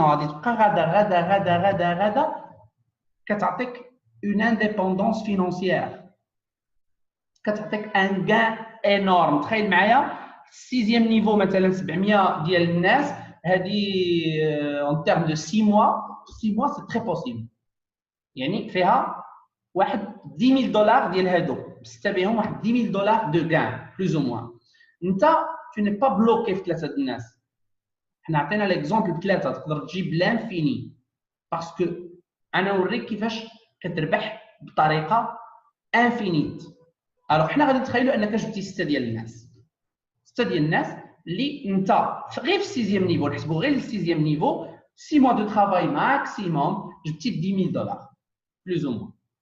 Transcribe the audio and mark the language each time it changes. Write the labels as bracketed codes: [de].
[ar] غادي تبقى غادا كتعطيك [fr] une indépendance financière، [ar] كتعطيك [fr] un gain énorme. [ar] تخيل معايا 6e نيفو مثلا 700 ديال الناس، هذه [fr] en termes de 6 mois c'est très possible. [ar] يعني فيها واحد $10,000 ديال هادو، بسته بهم واحد $10,000 [fr] de gain plus ou moins. [ar] انت [fr] tu n'es pas bloqué [ar] في 3 الناس. حنا عطينا ليكزومبل بثلاثه، تقدر تجيب لانفيني باسكو انا نوريك كيفاش كتربح بطريقه انفينيت. الوغ حنا غادي نتخيلوا انك جبتي 6 ديال الناس، 6 ديال الناس اللي انت غير في 6 نيفو، نحسبوا غير 6 نيفو، [fr] 6 mois de travail maximum [ar] جبتي $10,000 [fr] plus ou moins.